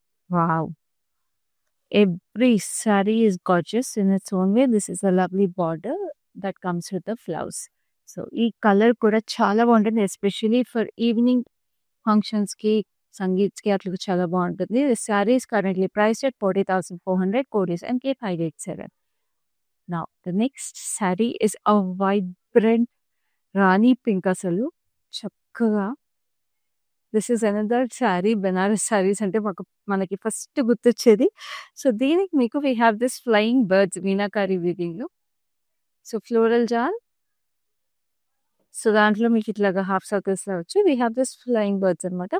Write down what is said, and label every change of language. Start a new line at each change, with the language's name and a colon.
English: Wow, every saree is gorgeous in its own way. This is a lovely border that comes with the flowers.
Telugu: So ఈ colour కూడా చాలా బాగుంటుంది,
English: Especially for evening functions కి, సంగీత్స్ కి అట్లా చాలా బాగుంటుంది. This saree is currently priced at 40,400. Code is MK587. Now the next saree is a vibrant rani pink.
Telugu: అసలు చక్కగా this is another sari. Banaras saris అంటే మనకి ఫస్ట్ గుర్తొచ్చేది. సో దీనికి మీకు
English: we have this flying birds
Telugu: meenakari weaving లో. సో ఫ్లోరల్ జాల్, so, దాంట్లో మీకు ఇట్లాగా హాఫ్ సర్కిల్స్‌లో వచ్చి we have this flying birds అనమాట.